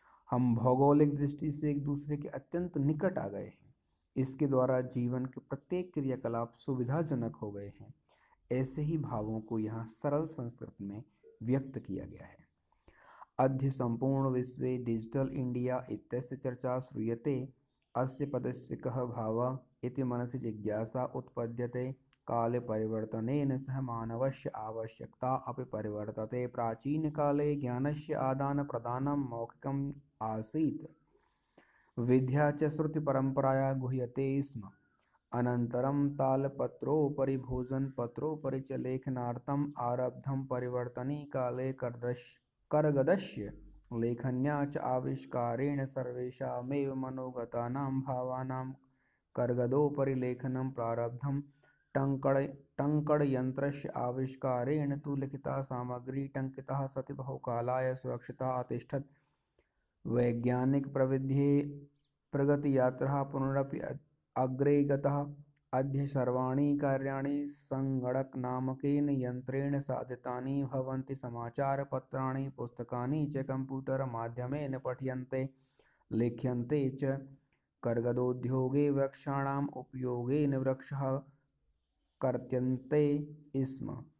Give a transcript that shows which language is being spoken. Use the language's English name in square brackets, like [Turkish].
[Hindi] हम भौगोलिक दृष्टि से एक दूसरे के अत्यंत निकट आ गए हैं। इसके द्वारा जीवन के प्रत्येक क्रियाकलाप सुविधाजनक हो गए हैं। ऐसे ही भावों को यहाँ सरल संस्कृत में व्यक्त किया गया है। [Sanskrit] अद्य सम्पूर्ण विश्वे डिजिटल इंडिया इत्यस्य चर्चा श्रूयते। अस्य पदस्य कः भावः इति मनसि जिज्ञासा उत्पद्यते। काले परिवर्तनेन सह मानवस्य आवश्यकता अपि परिवर्तते। प्राचीनकाले ज्ञानस्य आदानप्रदानं मौखिकम् आसीत्, विद्या च श्रुतिपरम्परया गुह्यते स्म। अनन्तरं तालपत्रोपरि भोजनपत्रोपरि च लेखनार्थम् आरब्धं। परिवर्तनीकाले करगदस्य लेखन्या च आविष्कारेण सर्वेषामेव मनोगतानां भावानां करगदोपरि लेखनं प्रारब्धं। टङ्कणयन्त्रस्य आविष्कारेण तु लिखिता सामग्री टङ्किता सति बहुकालाय सुरक्षिता अतिष्ठत्। वैज्ञानिक प्रगतियात्रा पुनरपि अग्रे गतः। अद्य सर्वाणि कार्याणि सङ्गणकनामकेन यन्त्रेण साधितानि भवन्ति। समाचारपत्राणि पुस्तकानि च कम्प्यूटर् माध्यमेन पठ्यन्ते लिख्यन्ते च। कर्गदोद्योगे वृक्षाणाम् उपयोगेन वृक्षः कर्त्यन्ते स्म।